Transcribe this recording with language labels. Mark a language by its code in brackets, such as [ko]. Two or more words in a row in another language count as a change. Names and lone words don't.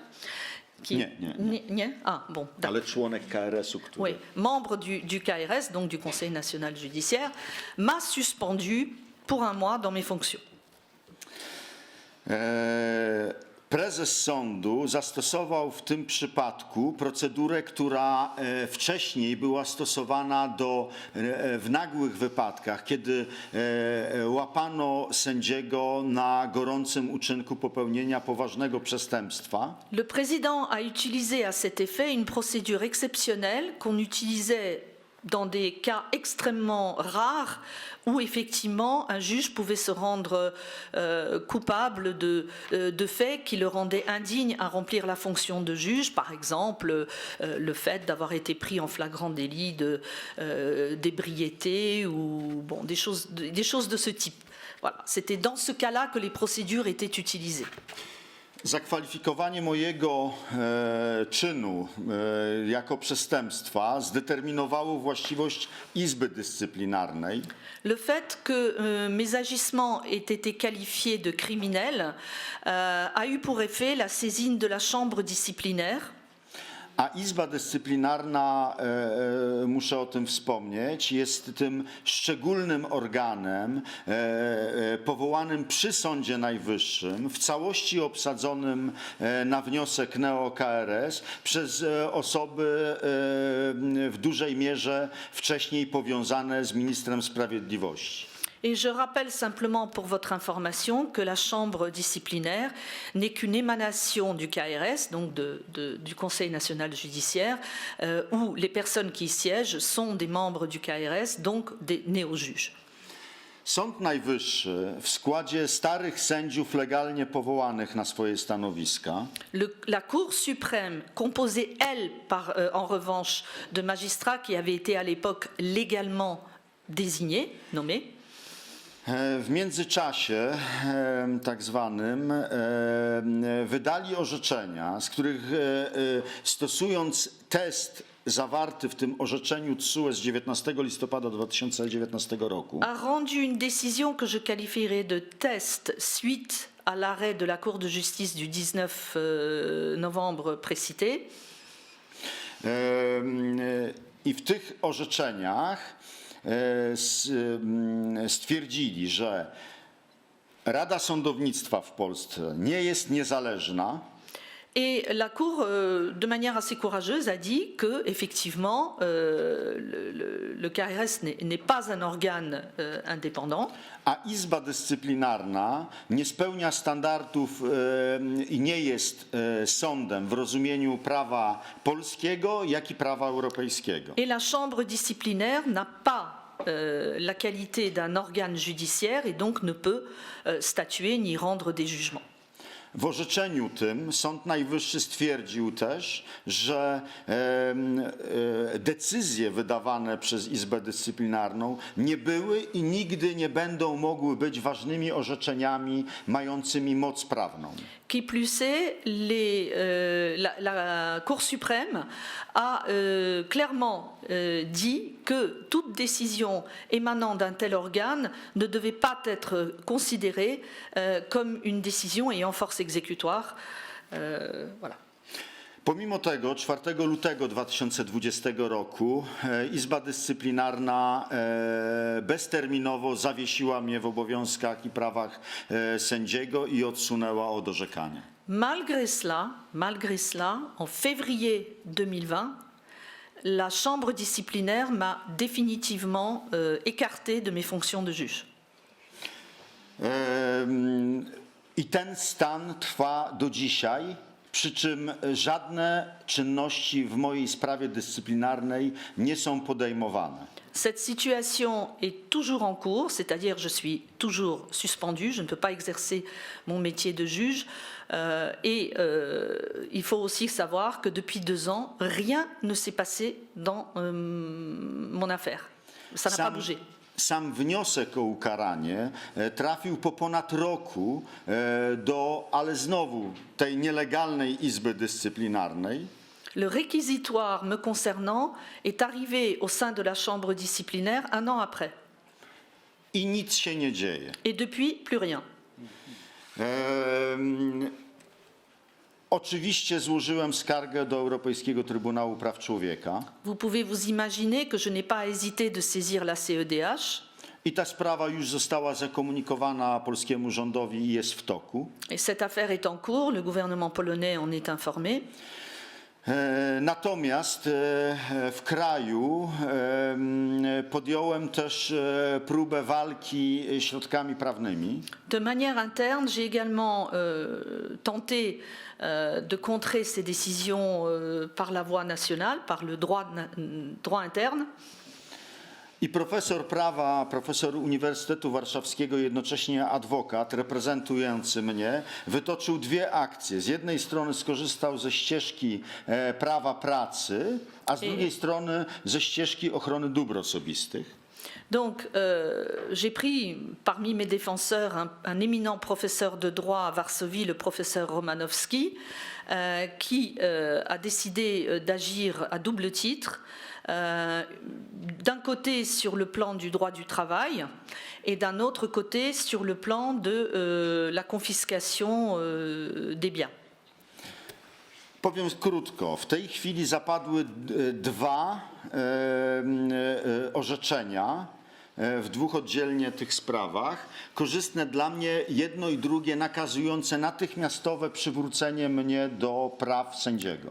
[pl] Nie. [fr] Ah, bon, d'accord. [pl] Ale członek KRS-u, który... [fr] Oui, membre du KRS, donc du Conseil national judiciaire, m'a suspendu pour un mois dans mes fonctions. [pl] Prezes sądu zastosował w tym przypadku procedurę, która wcześniej była stosowana w nagłych wypadkach, kiedy łapano sędziego na gorącym uczynku popełnienia poważnego przestępstwa. [fr] Le président a utilisé à cet effet une procédure exceptionnelle qu'on utilisait dans des cas extrêmement rares où effectivement un juge pouvait se rendre coupable de faits qui le rendaient indigne à remplir la fonction de juge, par exemple le fait d'avoir été pris en flagrant délit d'ébriété ou bon, des choses de ce type. Voilà. C'était dans ce cas-là que les procédures étaient utilisées. [pl] Zakwalifikowanie mojego czynu jako przestępstwa zdeterminowało właściwość Izby Dyscyplinarnej. [fr] Le fait que mes agissements aient été qualifiés de criminels a eu pour effet la saisine de la chambre disciplinaire. [pl] A Izba Dyscyplinarna, muszę o tym wspomnieć, jest tym szczególnym organem powołanym przy Sądzie Najwyższym, w całości obsadzonym na wniosek neo-KRS przez osoby w dużej mierze wcześniej powiązane z ministrem sprawiedliwości. [fr] Et je rappelle simplement pour votre information que la chambre disciplinaire n'est qu'une émanation du KRS, donc du Conseil national judiciaire, où les personnes qui y siègent sont des membres du KRS, donc des néo-juges. [pl] Sąd Najwyższy w składzie starych sędziów legalnie powołanych na swoje stanowiska [fr] La Cour suprême, composée, elle, en revanche, de magistrats qui avaient été à l'époque légalement désignés, nommés, [pl] w międzyczasie tak zwanym wydali orzeczenia, z których stosując test zawarty w tym orzeczeniu TSUE z 19 listopada 2019 roku [fr] a rendu une décision que je qualifierais de test suite à l'arrêt de la Cour de justice du 19 novembre précité. [pl] I w tych orzeczeniach stwierdzili, że Rada Sądownictwa w Polsce nie jest niezależna. [fr] Et la Cour, de manière assez courageuse, a dit que, effectivement, le KRS n'est pas un organe indépendant. [pl] A Izba Dyscyplinarna nie spełnia standardów i nie jest sądem w rozumieniu prawa polskiego, jak i prawa europejskiego. [fr] Et la chambre disciplinaire n'a pas la qualité d'un organe judiciaire et donc ne peut statuer ni rendre des jugements. [pl] W orzeczeniu tym Sąd Najwyższy stwierdził też, że decyzje wydawane przez Izbę Dyscyplinarną nie były i nigdy nie będą mogły być ważnymi orzeczeniami mającymi moc prawną. [fr] Qui plus est, la Cour suprême a clairement dit que toute décision émanant d'un tel organe ne devait pas être considérée comme une décision ayant force exécutoire. Voilà. [pl] Pomimo tego 4 lutego 2020 roku Izba Dyscyplinarna bezterminowo zawiesiła mnie w obowiązkach i prawach sędziego i odsunęła od orzekania. [fr] Malgré cela, en février 2020, la chambre disciplinaire m'a définitivement écarté de mes fonctions de juge. [pl] I ten stan trwa do dzisiaj. Przy czym żadne czynności w mojej sprawie dyscyplinarnej nie są podejmowane. [fr] Cette situation est toujours en cours, c'est-à-dire je suis toujours suspendue, je ne peux pas exercer mon métier de juge. Il faut aussi savoir que depuis 2 ans, rien ne s'est passé dans mon affaire. Ça n'a pas bougé. [pl] Sam wniosek o ukaranie trafił po ponad roku ale znowu tej nielegalnej Izby Dyscyplinarnej. [fr] Le réquisitoire me concernant est arrivé au sein de la chambre disciplinaire 1 an après. [pl] I nic się nie dzieje. [fr] Et depuis, plus rien. [pl] Oczywiście złożyłem skargę do Europejskiego Trybunału Praw Człowieka. [fr] Vous pouvez vous imaginer que je n'ai pas hésité de saisir la CEDH. [pl] I ta sprawa już została zakomunikowana polskiemu rządowi i jest w toku. [fr] Et cette affaire est en cours, le gouvernement polonais en est informé. [pl] Natomiast w kraju podjąłem też próbę walki środkami prawnymi. [fr] De manière interne, j'ai également tenté de contrer ces décisions par la voie nationale, par le droit interne. [pl] I profesor prawa, profesor Uniwersytetu Warszawskiego, jednocześnie adwokat reprezentujący mnie, wytoczył 2 akcje. Z jednej strony skorzystał ze ścieżki prawa pracy, a z drugiej strony ze ścieżki ochrony dóbr osobistych. [fr] Donc, j'ai pris parmi mes défenseurs un éminent professeur de droit à Varsovie, le professeur Romanowski, qui a décidé d'agir à double titre. D'un côté sur le plan du droit du travail et d'un autre côté sur le plan de la confiscation des biens. [pl] Powiem krótko, w tej chwili zapadły 2 orzeczenia w 2 oddzielnie tych sprawach, korzystne dla mnie, jedno i drugie nakazujące natychmiastowe przywrócenie mnie do praw sędziego.